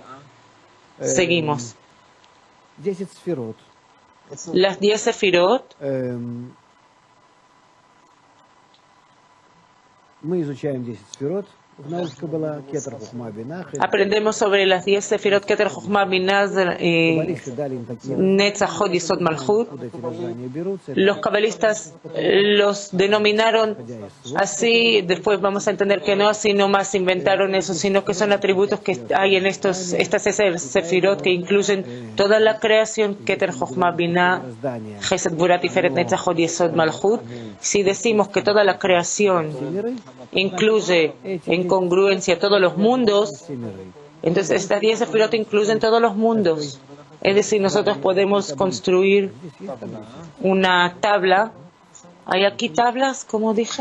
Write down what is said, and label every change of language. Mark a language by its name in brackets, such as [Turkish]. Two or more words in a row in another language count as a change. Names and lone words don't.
[Spanish] Seguimos. Las 10 sefirot, aprendemos sobre las 10 sefirot, Keter, Chokhmah, Binah, Netzach, Hod, Yesod, Malchut. Los cabalistas los denominaron así, después vamos a entender que no así nomás inventaron eso, sino que son atributos que hay en estas sefirot que incluyen toda la creación, Keter, Chokhmah, Binah, Chesed, Gvura, Tiferet, Netzach, Hod, Yesod, Malchut. Si decimos que toda la creación incluye en congruencia todos los mundos, entonces estas 10 sefirot incluyen todos los mundos. Es decir, nosotros podemos construir una tabla. ¿Hay aquí tablas, como dije?